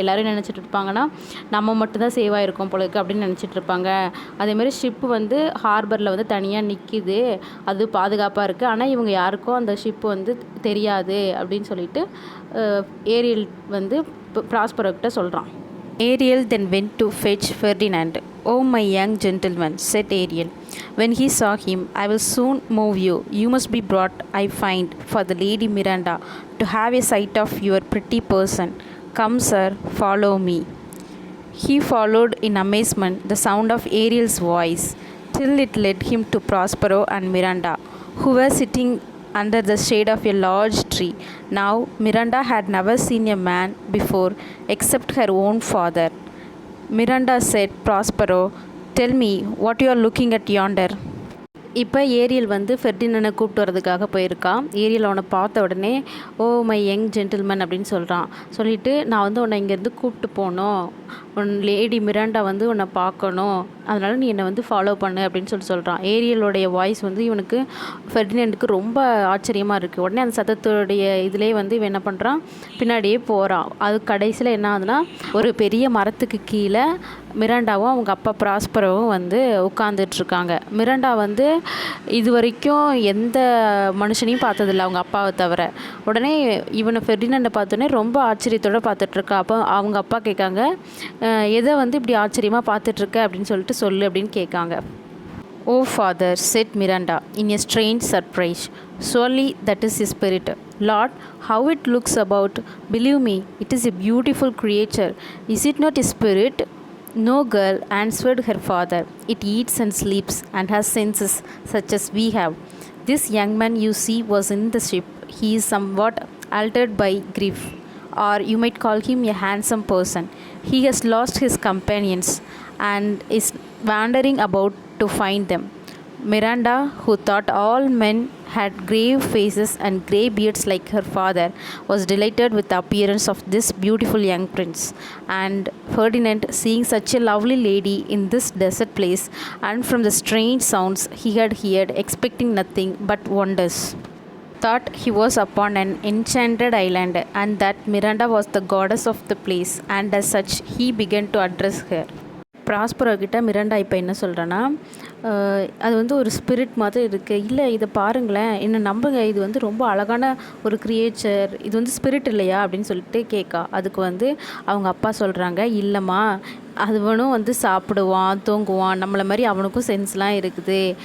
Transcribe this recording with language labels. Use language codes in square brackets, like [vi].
[ta] எல்லோரும் நினச்சிட்டு இருப்பாங்கன்னா நம்ம மட்டும்தான் சேவாக இருக்கோம் போலருக்கு அப்படின்னு நினச்சிட்டு இருப்பாங்க. அதேமாதிரி ஷிப்பு வந்து ஹார்பரில் வந்து தனியாக நிற்கிது, அது பாதுகாப்பாக இருக்குது, ஆனால் இவங்க யாருக்கும் அந்த ஷிப்பு வந்து தெரியாது அப்படின்னு சொல்லிட்டு ஏரியல் வந்து ப்ராஸ்பரோக்கிட்ட சொல்கிறான். [en] Ariel then went to fetch Ferdinand. "Oh, my young gentleman," said Ariel, when he saw him, "I will soon move you. You must be brought, I find, for the Lady Miranda to have a sight of your pretty person. Come, sir, follow me." He followed in amazement the sound of Ariel's voice, till it led him to Prospero and Miranda, who were sitting under the shade of a large tree. Now Miranda had never seen a man before except her own father. Miranda said, "Prospero, tell me what you are looking at yonder." [ta] இப்போ Ariel வந்து ஃபெர்டினண்டை கூப்பிட்டு வரதுக்காக போயிருக்கான். Ariel அவனை பார்த்த உடனே, [en] "oh my young gentleman" [ta] அப்படின்னு சொல்கிறான். சொல்லிவிட்டு, நான் வந்து உன்னை இங்கேருந்து கூப்பிட்டு போகணும், லேடி மிராண்டா வந்து உன்னை பார்க்கணும், அதனால் நீ என்னை வந்து ஃபாலோ பண்ணு அப்படின்னு சொல்கிறான். ஏரியலோடைய வாய்ஸ் வந்து இவனுக்கு ஃபெர்டினண்டுக்கு ரொம்ப ஆச்சரியமாக இருக்குது. உடனே அந்த சத்தத்தோடைய இதிலே வந்து இவன் என்ன பண்ணுறான், பின்னாடியே போகிறான். அது கடைசியில் என்ன ஆகுதுன்னா, ஒரு பெரிய மரத்துக்கு கீழே மிராண்டாவும் அவங்க அப்பா ப்ராஸ்பரோவும் வந்து உட்காந்துட்ருக்காங்க. மிராண்டா வந்து இது வரைக்கும் எந்த மனுஷனையும் பார்த்ததில்ல அவங்க அப்பாவை தவிர. உடனே இவனை ஃபெர்டினண்டை பார்த்தோன்னே ரொம்ப ஆச்சரியத்தோடு பார்த்துட்ருக்கா. அப்போ அவங்க அப்பா கேட்காங்க, எதை வந்து இப்படி ஆச்சரியமாக பார்த்துட்ருக்க அப்படின்னு சொல்லிட்டு சொல்லு அப்படின்னு கேட்காங்க. [en] "Oh father," said Miranda in a strange surprise, "surely that is his spirit. Lord, how it looks about. Believe me, it is a beautiful creature. Is it not a spirit?" "No, girl," answered her father. "It eats and sleeps and has senses such as we have. This young man you see was in the ship. He is somewhat altered by grief, or you might call him a handsome person. He has lost his companions and is wandering about to find them." Miranda, who thought all men had grave faces and grey beards like her father, was delighted with the appearance of this beautiful young prince. And Ferdinand, seeing such a lovely lady in this desert place, and from the strange sounds he had heard, expecting nothing but wonders, thought he was upon an enchanted island, and that Miranda was the goddess of the place, and as such he began to address her. [ta] Prospero கிட்ட Miranda இப்போ என்ன சொல்கிறேன்னா, அது வந்து ஒரு spirit மாதிரி இருக்குது, இல்லை இதை பாருங்களேன், என்னை நம்புங்க, இது வந்து ரொம்ப அழகான ஒரு கிரியேச்சர், இது வந்து ஸ்பிரிட் இல்லையா அப்படின்னு சொல்லிட்டு கேட்கா. அதுக்கு வந்து அவங்க அப்பா சொல்கிறாங்க, இல்லைம்மா, அவனும் வந்து சாப்பிடுவான், தூங்குவான், நம்மளை மாதிரி அவனுக்கும் சென்ஸ்லாம் இருக்குது.